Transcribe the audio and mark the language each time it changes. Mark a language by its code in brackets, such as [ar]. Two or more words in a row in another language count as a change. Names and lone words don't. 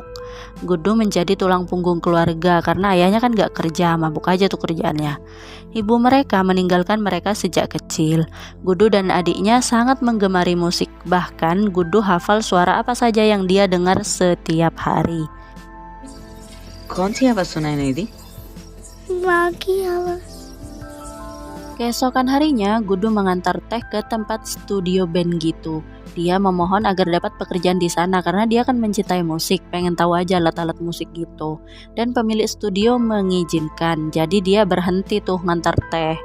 [id] Guddu menjadi tulang punggung keluarga karena ayahnya kan gak kerja, mabuk aja tuh kerjaannya. Ibu mereka meninggalkan mereka sejak kecil. Guddu dan adiknya sangat menggemari musik. Bahkan Guddu hafal suara apa saja yang dia dengar setiap hari. [hi] कौन सी आवाज सुनाई नहीं दी? [id] Keesokan harinya, Guddu mengantar teh ke tempat studio band gitu. Dia memohon agar dapat pekerjaan di sana karena dia kan mencintai musik, pengen tahu aja alat-alat musik gitu. Dan pemilik studio mengizinkan, jadi dia berhenti tuh ngantar teh.